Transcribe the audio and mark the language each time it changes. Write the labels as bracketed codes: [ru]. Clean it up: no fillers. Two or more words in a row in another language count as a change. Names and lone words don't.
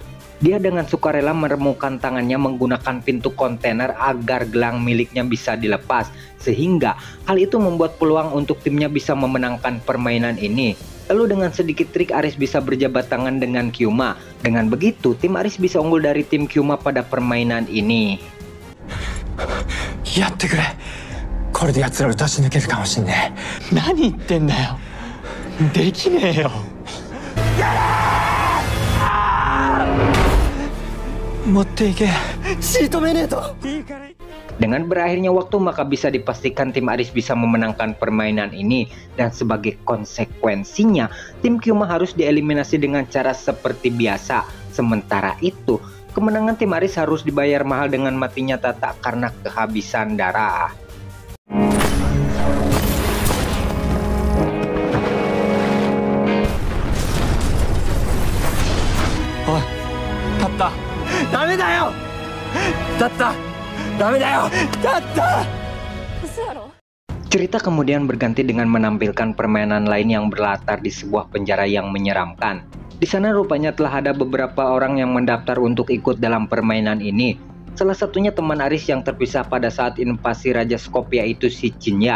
[id] Dia dengan sukarela meremukkan tangannya menggunakan pintu kontainer agar gelang miliknya bisa dilepas. Sehingga hal itu membuat peluang untuk timnya bisa memenangkan permainan ini. Lalu dengan sedikit trik Aris bisa berjabat tangan dengan Kyuma. Dengan begitu tim Aris bisa unggul dari tim Kyuma pada permainan ini. [ja] やってくれ。これで奴らを出し抜けるかもしんねえ。何言ってんだよ。できねえよ。持っていけ。シートメネート。 [id] Dengan berakhirnya waktu maka bisa dipastikan tim Aris bisa memenangkan permainan ini. Dan sebagai konsekuensinya tim Kyuma harus dieliminasi dengan cara seperti biasa. Sementara itu kemenangan tim Aris harus dibayar mahal dengan matinya Tata karena kehabisan darah. [ja] Oh, Tata, ダメだよ。Tata, ダメだよ。Tata. [id] Cerita kemudian berganti dengan menampilkan permainan lain yang berlatar di sebuah penjara yang menyeramkan. Di sana rupanya telah ada beberapa orang yang mendaftar untuk ikut dalam permainan ini. Salah satunya teman Aris yang terpisah pada saat invasi Raja Skopje yaitu si Jinya.